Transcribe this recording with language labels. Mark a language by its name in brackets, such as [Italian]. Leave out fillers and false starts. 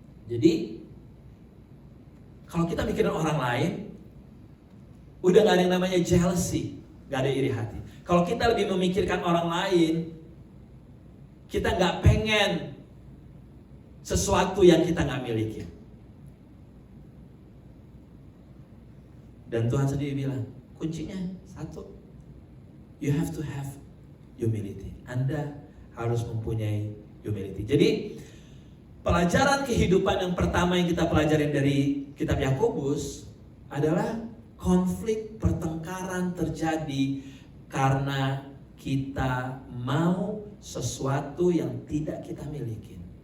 [Indonesian] Jadi, kalau kita mikirin orang lain, udah gak ada yang namanya jealousy, gak ada iri hati. Kalau kita lebih memikirkan orang lain, kita gak pengen sesuatu yang kita gak miliki. Dan Tuhan sendiri bilang, kuncinya satu, [English] you have to have humility. [Indonesian] Anda harus mempunyai humility. Jadi pelajaran kehidupan yang pertama yang kita pelajarin dari kitab Yakobus adalah konflik pertengkaran terjadi karena kita mau sesuatu yang tidak kita miliki.